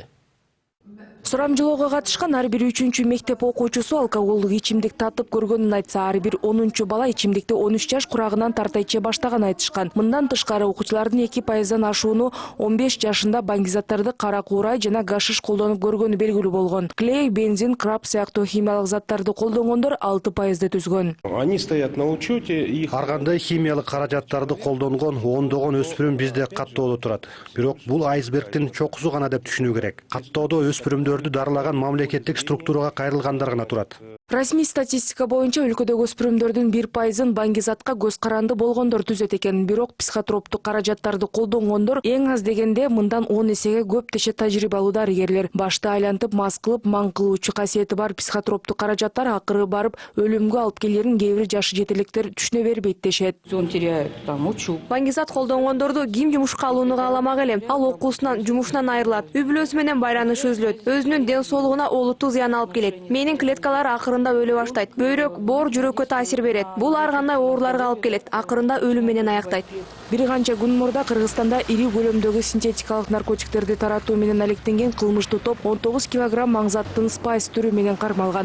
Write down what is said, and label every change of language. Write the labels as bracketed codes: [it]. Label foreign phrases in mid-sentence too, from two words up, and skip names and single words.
[ky] Сурамжылоого катышкан ар бир 3-чү мектеп окуучусу алкоголдук ичимдик татып көргөнүн айтса, ар бир 10-чу бала ичимдикти 13 жаш курагынан тарта иче баштаган айтышкан. Мындан тышкары окуучулардын 2%дан ашууну 15 жашында банги заттарды кара куурай жана гашиш колдонуп көргөнү белгилүү болгон. Клей, бензин, краб сыяктуу химиялык заттарды колдонгондор 6%ды түзгөн. [ru] Они стоят на учете, их [ky] Ар кандай химиялык каражаттарды колдонгон ондогон өспүрүм бизде каттоодо турат. Бирок бул айсбергдин чокусу гана деп түшүнүү керек. Каттоодо өспүрүмдөрдү дарылаган мамлекеттик структурага кайрылгандар гана турат. Расмий статистика боюнча өлкөдөгү өспүрүмдөрдүн 1%-ын банги затка көз каранды болгондор түзөт экен. Бирок психотроптук каражаттарды колдонгондор эң аз дегенде мындан 10 эсеге көп дешет тажрыйба алуу дарыгерлер. Башты айлантып мас кылып маң кылуучу касиети бар психотроптук каражаттар акыры барып өлүмгө алып келерин кээ бир жашы жетеликтер түшүнө бербейт дешет. [ru] Он теряет там учу. [ky] Банги зат колдонгондорду ким жумушка алууну кааламак эле. Ал окуусунан, жумушунан айрылат. Үй бүлөсү менен байланыш үзүлөт. өзүнүн ден соолугуна олуттуу зыян алып келет. Менин клеткалар акырында өлө баштайт. Бөйрөк, боор, жүрөккө таасир берет. Бул ар кандай ооруларга алып келет. Акырында өлүм менен аяктайт. Бир канча күн мурда Кыргызстанда ири көлөмдөгү синтетикалык наркотиктерди таратуу менен алектенген кылмыштуу топ 19 килограмм маңзаттын спайс түрү менен кармалган.